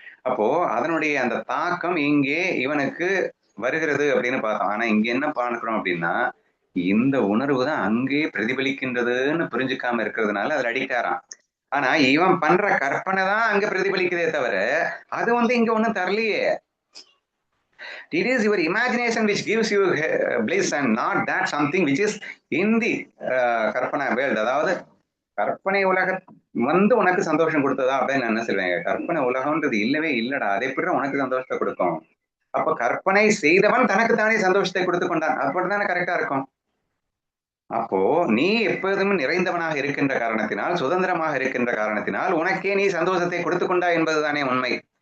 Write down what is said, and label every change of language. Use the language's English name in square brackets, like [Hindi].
[Tamil] அப்போ அதனுடைய அந்த தாக்கம் இங்கே இவனுக்கு வருகிறது அப்படின்னு பார்த்தோம். ஆனா இங்க என்ன பார்க்கிறோம் அப்படின்னா, இந்த உணர்வு தான் அங்கே பிரதிபலிக்கின்றதுன்னு புரிஞ்சுக்காம இருக்கிறதுனால அதுல அடிக்ட் ஆறான். ஆனா இவன் பண்ற கற்பனை தான் அங்க பிரதிபலிக்குதே தவிர அது இங்க ஒண்ணும் தரலையே. [English] It is your imagination which gives you bliss and not that something which is in the [Tamil] கற்பனை வேர்ல்ட். அதாவது கற்பனை உலக உனக்கு சந்தோஷம் கொடுத்ததா அப்படின்னு நான் என்ன சொல்லுவேங்க, கற்பனை உலகம்ன்றது இல்லவே இல்லடா, அதை எப்படி உனக்கு சந்தோஷத்தை கொடுக்கும்? அப்ப கற்பனை செய்தவன் தனக்கு தானே சந்தோஷத்தை கொடுத்து கொண்டான், அப்படித்தானே கரெக்டா இருக்கும். அப்போ நீ எப்போதும் நிறைந்தவனாக இருக்கின்ற காரணத்தினால், சுதந்திரமாக இருக்கின்ற காரணத்தினால் உனக்கே நீ சந்தோஷத்தை கொடுத்து கொண்டா என்பதுதானே உண்மை.